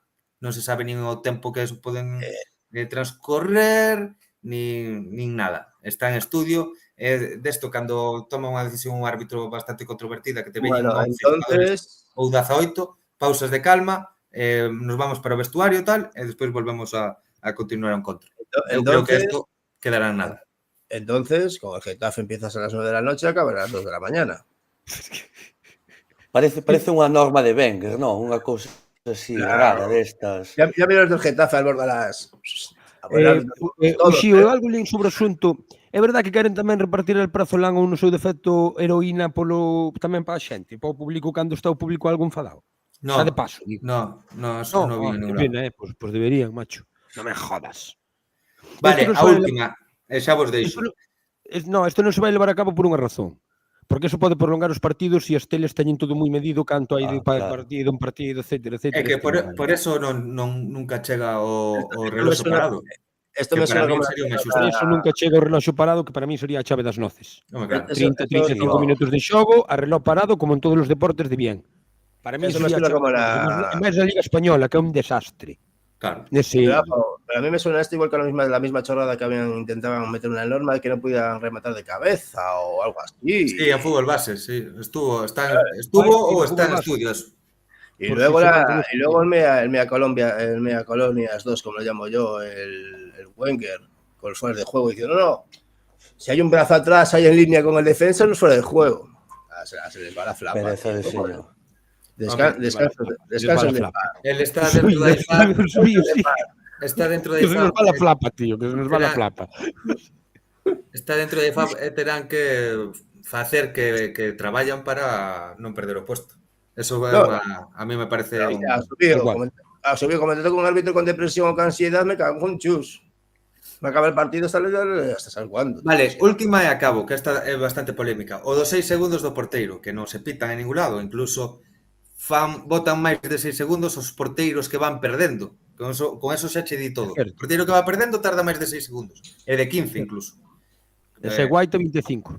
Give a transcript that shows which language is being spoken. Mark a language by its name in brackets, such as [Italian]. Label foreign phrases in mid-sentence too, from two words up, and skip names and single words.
[Galician] Non se sabe nin o tempo que poden transcorrer, nin nada. Está en estudio, desto cando toma unha decisión un árbitro bastante controvertida que te veñen Bueno, 11 xogadores entonces, ou 18, pausas de calma, [Spanish] nos vamos [Galician] para o vestuario e tal, e despois volvemos a continuar o encontro. Eu creo que entonces, [Spanish] esto quedará en nada. entonces, con el Getafe empiezas a las 9 de la noche y acabas a las 2 de la mañana. [Galician] Parece unha norma de Wenger, non? Unha cousa así Claro. rara destas. [Spanish] Ya vieron del Getafe al borde de las... [Galician] O Xío, algo lín sobre o asunto. É verdade que queren tamén repartir el prazolán ou no seu defecto heroína tamén para a xente, para o público cando está o público algo enfadado. No, Xa de paso, digo. eso non vi en ningún lado. [Spanish] Pena, pues deberían, macho. [Galician] Non me jodas. Vale, Esto non a se vai última, xa vos deixo. Isto non se vai levar a cabo por unha razón. Porque eso pode prolongar os partidos e as teles teñen todo moi medido canto hai de claro. partido, un partido, etcétera. É que por eso nunca chega o reloxo [Spanish] suena- [Galician] parado. [Spanish] Esto [Galician] Que [Spanish] me [Galician] para [Spanish] suena [Galician] mí [Spanish] como... [Galician] sería unha Por xusta. eso nunca chega o reloxo parado, que para mí sería a chave das noces. Home, claro. 30-35 digo. minutos de xogo, a reloj parado, como en todos os deportes de bien. Para mí [Spanish] Eso me [Galician] sería a [Spanish] suena [Galician] chave [Spanish] como [Galician] das [Spanish] la- [Galician] noces. E máis a Liga Española, que é un desastre. Claro. Nese... [Spanish] Pero a mí me suena esto igual que la misma chorrada que intentaban meter una norma de que no pudieran rematar de cabeza o algo así. Sí, a fútbol base, sí. Estuvo [Galician] ou está en [Spanish] fútbol base. estudios. Y Por luego, si se mantiene y luego el Mea Colonias 2, como lo llamo yo, el Wenger, con los fuera de juego, diciendo, no, si hay un brazo atrás, hay en línea con el defensa, no es fuera de juego. Se les va la flapa. Pereza de señor. Descanso de [Galician] Él está dentro da IFAB. Está dentro da [Spanish] Que se nos [Galician] IFAB. [Spanish] va la flapa, tío, que se nos va la flapa. [Galician] Está dentro da IFAB e terán que facer que traballan para non perder o puesto. [Spanish] Eso a mí me parece Ha subido comentando con un árbitro con depresión o con ansiedad, me cago en chus. Me acaba el partido hasta saber cuándo. [Galician] Vale, última e acabo, que esta é bastante polémica. O dos 6 segundos do porteiro, que non se pitan en ningún lado, incluso botan máis de 6 segundos os porteiros que van perdendo. Con eso xa che di todo. O porteiro que va perdendo tarda máis de 6 segundos. E de 15 incluso. Ese Guaita 25.